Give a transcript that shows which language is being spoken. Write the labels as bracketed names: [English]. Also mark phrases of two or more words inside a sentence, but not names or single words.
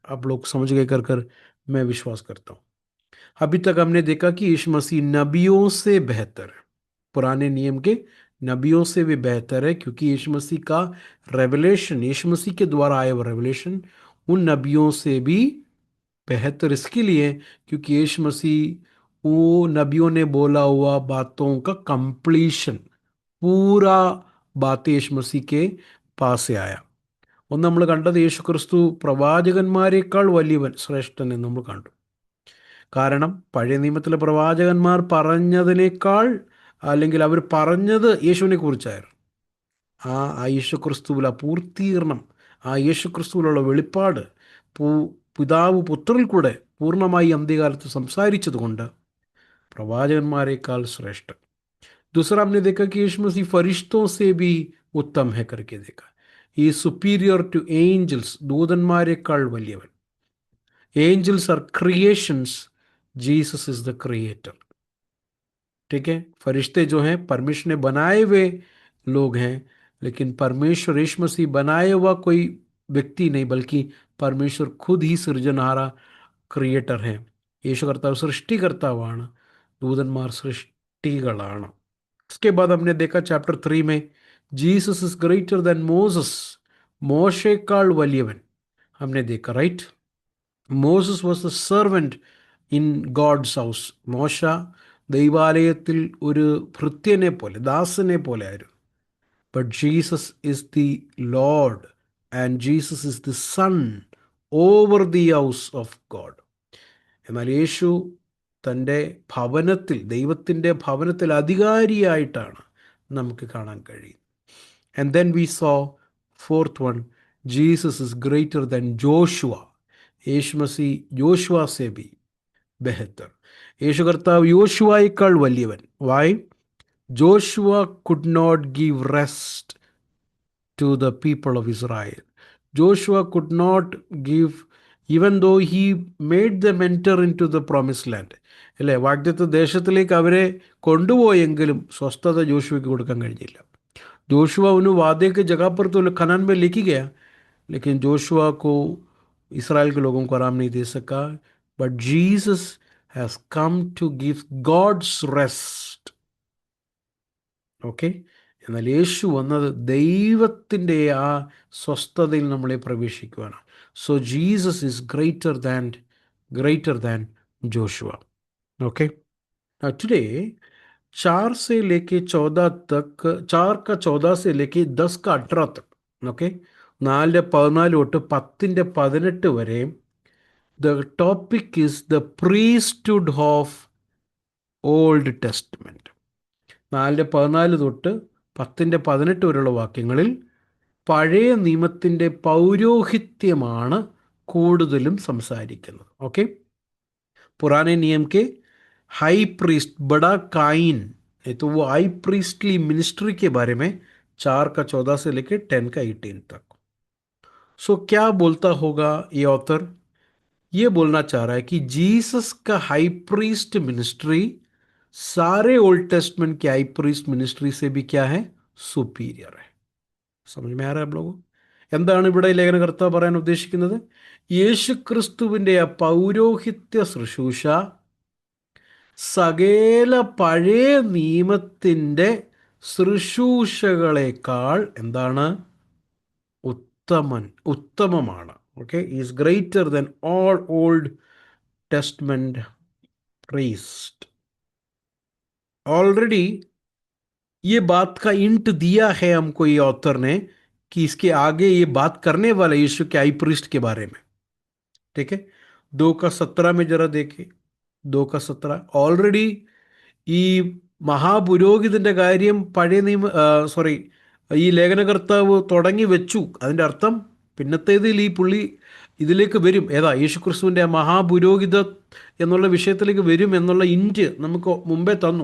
[Hindi] आप लोग समझ गए कर कर मैं विश्वास करता हूँ. अभी तक हमने देखा कि यीशु मसीह नबियों से बेहतर है, पुराने नियम के नबियों से भी बेहतर है. क्योंकि यीशु मसीह का रेवलेशन, यीशु मसीह के द्वारा आया हुआ रेवलेशन उन नबियों से भी बेहतर इसके लिए क्योंकि यीशु मसीह वो नबियों ने बोला हुआ बातों का कंप्लीशन, पूरा बात यीशु मसीह के पास आया. [Malayalam] ഒന്ന് നമ്മൾ കണ്ടത് യേശു ക്രിസ്തു പ്രവാചകന്മാരെക്കാൾ വലിയവൻ, ശ്രേഷ്ഠൻ എന്ന് നമ്മൾ കണ്ടു. കാരണം പഴയ നിയമത്തിലെ പ്രവാചകന്മാർ പറഞ്ഞതിനേക്കാൾ, അല്ലെങ്കിൽ അവർ പറഞ്ഞത് യേശുവിനെ കുറിച്ചായിരുന്നു. ആ യേശു ക്രിസ്തുവിൽ ആ പൂർത്തീകരണം, ആ യേശു ക്രിസ്തുവിലുള്ള വെളിപ്പാട് പിതാവ് പുത്രനിൽ കൂടെ പൂർണ്ണമായി അന്ത്യകാലത്ത് സംസാരിച്ചത് കൊണ്ട് പ്രവാചകന്മാരെക്കാൾ ശ്രേഷ്ഠൻ. [Hindi] दूसरा हमने देखा कि यीशु मसीह फरिश्तों से भी उत्तम है करके देखा. [Malayalam] ഈ [English] superior to angels, [Malayalam] ദൂതന്മാരെക്കാൾ വലിയവൻ. [English] ഏഞ്ചൽസ് are creations, Jesus is the creator. [Hindi] ठीक है, फरिश्ते जो हैं परमेश्वर ने बनाए हुए लोग हैं, लेकिन परमेश्वर यीशु मसीह बनाए हुआ कोई व्यक्ति नहीं, बल्कि परमेश्वर खुद ही सृजनहारा ക്രിയേറ്റർ है. [Malayalam] യേശു കർത്താവ് സൃഷ്ടികർത്താവാണ്, ദൂതന്മാർ സൃഷ്ടികളാണ്. [Hindi] इसके बाद हमने देखा चैप्टर 3 में [English] Jesus is greater than Moses, [Malayalam] മോശേക്കാൾ വലിയവൻ [Hindi] हमने देखा, राइट. [English] Moses was the servant in God's house. [Malayalam] മോശ ദൈവാലയത്തിൽ ഒരു ഭൃത്യനെ പോലെ, ദാസനെ പോലെ ആയിരുന്നു. [English] But Jesus is the Lord and Jesus is the Son over the house of God. [Malayalam] എന്നാൽ യേശു തൻ്റെ ഭവനത്തിൽ, ദൈവത്തിൻ്റെ ഭവനത്തിൽ അധികാരിയായിട്ടാണ് നമുക്ക് കാണാൻ കഴിയും. [English] And then we saw fourth one, Jesus is greater than Joshua. [Hindi] यीशु मसीह जोशुआ से भी बेहतर. [Malayalam] യേശു കർത്താവ് യോശുവയേക്കാൾ വലിയവൻ. വൈ? [English] Joshua could not give rest to the people of Israel. Joshua could not give, even though he made them enter into the promised land. [Malayalam] അല്ലേ, വാഗ്ദത്ത ദേശത്തിലേക്ക് അവരെ കൊണ്ടുപോയെങ്കിലും സ്വസ്ഥത ജോഷുവയ്ക്ക് കൊടുക്കാൻ കഴിഞ്ഞില്ല. [Hindi] जोशुआ उन्हें वादे के जगह पर तो कनान में लेके गया, लेकिन जोशुआ को इसराइल के लोगों को आराम नहीं दे सका. [English] But Jesus has come to give God's rest. [Malayalam] ഓക്കെ, എന്നാൽ യേശു വന്നത് ദൈവത്തിൻ്റെ ആ സ്വസ്ഥതയിൽ നമ്മളെ പ്രവേശിക്കുവാണ്. [English] So Jesus is greater than Joshua. [Hindi] ओके, टुडे 4 से लेके 14 तक, 4 का 14 से लेके 10 का 18 तक, [Malayalam] ഓക്കെ, 4:14 തൊട്ട് 10:18 വരെ [English] the topic is the priesthood of Old Testament. [Malayalam] 4:14 തൊട്ട് 10:18 വരെയുള്ള വാക്യങ്ങളിൽ പഴയ നിയമത്തിൻ്റെ പൗരോഹിത്യമാണ് കൂടുതലും സംസാരിക്കുന്നത്. ഓക്കെ, [Hindi] पुराने नियम के [English] high priest [Hindi] बड़ा काइन है, तो वो [English] high priestly ministry [Hindi] के बारे में 4 का 14 से लेके 10 का 18 तक. सो क्या बोलता होगा ये ऑथर? ये बोलना चाह रहा है कि जीसस का [English] high priest ministry [Hindi] सारे [English] Old Testament [Hindi] के [English] high priest ministry [Hindi] से भी क्या है? सुपीरियर है. समझ में आ रहा है आप लोगों? [Malayalam] എന്താണ് ഇവിടെ ലേഖനകർത്താവ് പറയാൻ ഉദ്ദേശിക്കുന്നത്? യേശു ക്രിസ്തുവിൻ്റെ ആ പൗരോഹിത്യ ശുശ്രൂഷ സകല പഴയ നിയമത്തിൻ്റെ ശുശ്രൂഷകളേക്കാൾ എന്താണ്? [English] ഉത്തമമാണ്. okay, is greater than all Old Testament प्रीस्ट. [Hindi] ऑलरेडी ये बात का इंट दिया है हमको ये ऑथर ने कि इसके आगे ये बात करने वाला यीशु के [English] high priest [Hindi] के बारे में. ठीक है, 2:17 में जरा देखे. [Malayalam] 2:17 ഓൾറെഡി ഈ മഹാപുരോഹിതന്റെ കാര്യം പഴയ ഈ ലേഖനകർത്താവ് തുടങ്ങി വെച്ചു. അതിൻ്റെ അർത്ഥം പിന്നത്തേതിൽ ഈ പുള്ളി ഇതിലേക്ക് വരും. ഏതാ? യേശുക്രിസ്തുവിൻ്റെ മഹാപുരോഹിത എന്നുള്ള വിഷയത്തിലേക്ക് വരും എന്നുള്ള ഇൻറ്റ് നമുക്ക് മുമ്പേ തന്നു.